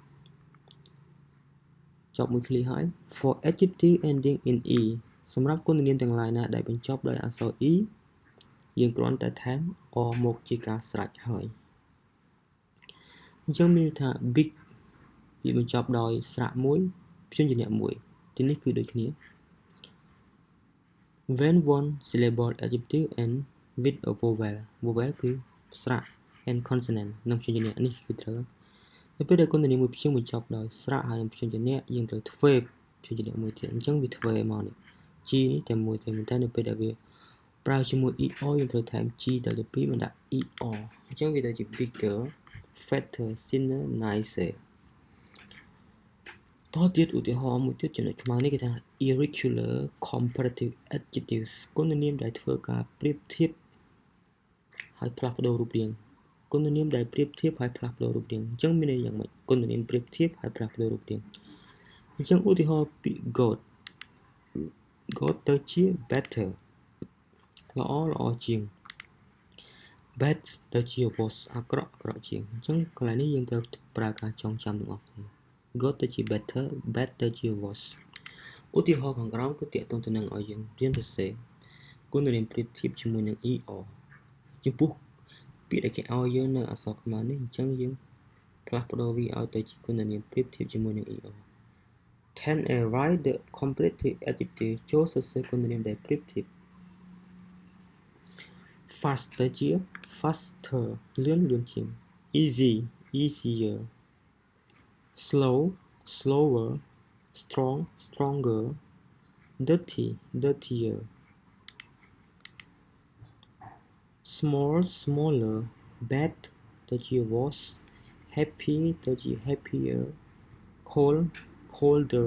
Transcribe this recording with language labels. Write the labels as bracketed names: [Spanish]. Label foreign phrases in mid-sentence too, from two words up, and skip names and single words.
[Khmer] ចប់មួយឃ្លាហើយ [English] for adjective ending in e [Khmer] សម្រាប់គុណនាមទាំងឡាយណាដែលបញ្ចប់ដោយអក្សរ e យើងគ្រាន់តែថែម or មកជាការស្រេចហើយអញ្ចឹងមានន័យថា big វាបញ្ចប់ដោយស្រៈមួយព្យញ្ជនៈមួយទីនេះគឺដូចគ្នា [English] when one syllable adjective end with a vowel [Khmer] គឺស្រៈ [English] and consonant [Khmer] និងព្យញ្ជនៈនេះគឺត្រូវនៅពេលដែលគុណនាមមួយព្យាង្គបញ្ចប់ដោយស្រៈហើយនឹងព្យញ្ជនៈយើងត្រូវទ្វេព្យញ្ជនៈមួយទៀតអញ្ចឹងវាទ្វេមកនេះ G នេះតែមួយទេតែនៅពេលដែលវាប្រើជាមួយ er យើងត្រូវថែម G ដល់ទៅ2មកដាក់ er អញ្ចឹងវាទៅជា [English] bigger fatter thinner nicer [Khmer] តទៀតឧទាហរណ៍មួយទៀតចំណុចខ្មៅនេះគេថា [English] irregular comparative adjectives [Khmer] គុណនាមដែលធ្វើការប្រៀបធៀបហើយផ្លាស់ប្ដូររូបរាងគុណនាមដែលប្រៀបធៀបហើយផ្លាស់ប្ដូររូបរាងអញ្ចឹងមានន័យយ៉ាងម៉េចគុណនាមប្រៀបធៀបហើយផ្លាស់ប្ដូររូបរាង អញ្ចឹងឧទាហរណ៍ពាក្យ good ទៅជា better ល្អជាង bad ទៅជា worse អាក្រក់ជាងអញ្ចឹងកន្លែង នេះយើងត្រូវប្រើការចងចាំទាំងអស់គ្នា good ទៅជា better bad ទៅជា worse ឧទាហរណ៍ខាងក្រោមគឺទាក់ទងទៅនឹងឲ្យយើងរៀនសរសេរគុណនាមប្រៀបធៀបជាមួយនឹង er ចំពោះពាក្យដែលគេឲ្យយើងនៅអក្សរខ្មែរនេះអញ្ចឹងយើងផ្លាស់ប្ដូរវាឲ្យទៅជាគុណនាមប្រៀបធៀបជាមួយនឹង er [English] Can I write the comparative adjective [Khmer] ចូលសរសេរគុណនាមដែលប្រៀបធៀប [English] Fast ទៅជា faster [Khmer] លឿនជាង [English] Easy easier Slow slower Strong stronger Dirty dirtier Small smaller Bad ទៅជា worse Happy ទៅជា happier Cold colder